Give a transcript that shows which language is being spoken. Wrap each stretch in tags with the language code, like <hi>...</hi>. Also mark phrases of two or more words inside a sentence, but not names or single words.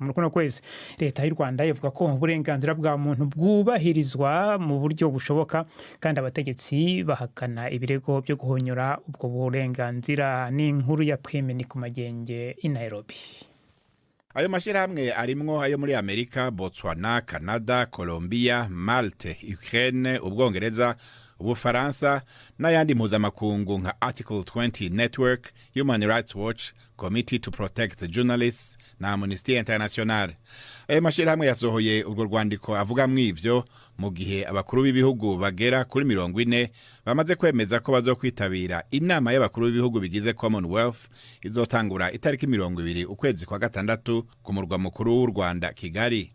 <rn>Muri kuno kwezi leta y'u Rwanda ivuga ko uburenganzira bwa muntu bwubahirizwa mu buryo bushoboka kandi abategetsi bahakana ibirego byo guhonyora ubwo burenganzira. Ni inkuru ya Prime ni ku Magenge i Nairobi. Ayo mashirahamwe arimwo ayo muri Amerika, Botswana, Canada, Colombia, Malte, Ukraine, Ubwongereza, Ubufaransa n'ayandi mpuzamakungu nka Article 20 Network, Human Rights Watch, Committee to Protect the Journalists na Amnesty International. Ayo mashirahamwe yasohoye urwo rwandiko avuga mw'ivyo mu gihe abakuru b'ibihugu bagera kuri 40 bamaze kwemeza ko bazokwitabira inama y'abakuru b'ibihugu bigize Commonwealth izotangura itariki 20 ukwezi kwa gatandatu ku murwa mukuru w'u Rwanda, Kigali.</rn>